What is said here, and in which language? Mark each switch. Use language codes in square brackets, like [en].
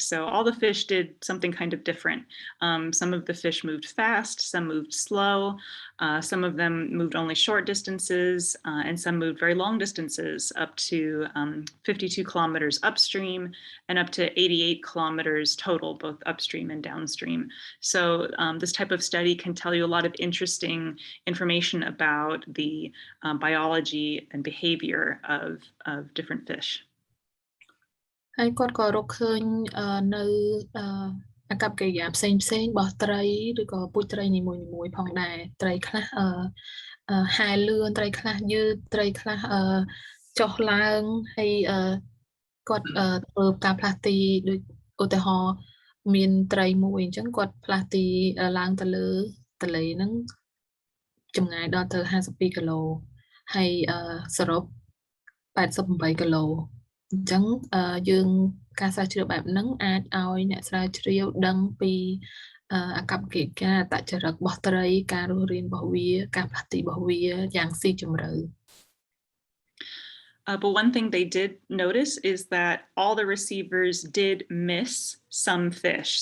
[en] So all the fish did something kind of different. Some of the fish moved fast, some moved slow, some of them moved only short distances, and some moved very long distances, up to 52 kilometers upstream and up to 88 kilometers total, both upstream and downstream. So this type of study can tell you a lot of interesting information about the biology and behavior of different fish. [km] ហើយគាត់ក៏រកឃើញនៅ អាកប្បកិរិយាផ្សេងរបស់ត្រីឬក៏ពូជត្រីនីមួយៗផងដែរត្រីខ្លះហែលលឿនត្រីខ្លះយឺតត្រីខ្លះចុះឡើងហើយគាត់ធ្វើការផ្លាស់ទីដូចឧទាហរណ៍មានត្រីមួយអញ្ចឹងគាត់ផ្លាស់ទីឡើងទៅលើទន្លេហ្នឹង ចម្ងាយដល់ទៅ52គីឡូហើយសរុប88គីឡូអញ្ចឹងយើងការស្រាវជ្រាវបែបហ្នឹងអាចឲ្យអ្នកស្រាវជ្រាវដឹងពីអាកប្បកិរិយាអត្តចរិតរបស់ត្រីការរស់រានរបស់វាការផ្លាស់ទីរបស់វាយ៉ាងស៊ីជម្រៅ [en] But one thing they did notice is that all the receivers did miss some fish.